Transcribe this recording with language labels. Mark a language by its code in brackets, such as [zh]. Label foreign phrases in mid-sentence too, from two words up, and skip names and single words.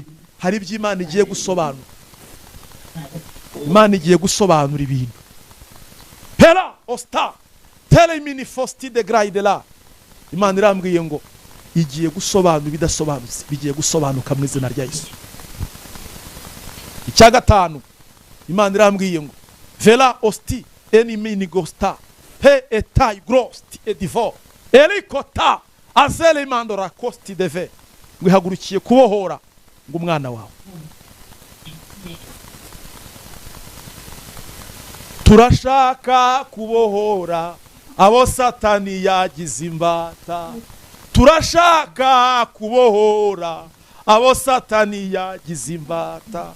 [rw] Hari iby'Imana igiye gusobanura. Imana igiye gusobanura ibintu. Pera osta tele mini fosti de grade la. Imana irambwiye ngo igiye gusobanura ibidasobanutse, bigiye gusobanuka mu izina rya Yesu. Icya gatanu Imana irambwiye ngo vela osti eni mini gosta he etai grosti edivo elikota azele mandora costi deve. Ngo ihagurukiye kubohora ngo umwana wawe. Turashaka kubohora abo Satani yagize imbata. Turashaka kubohora abo Satani yagize imbata.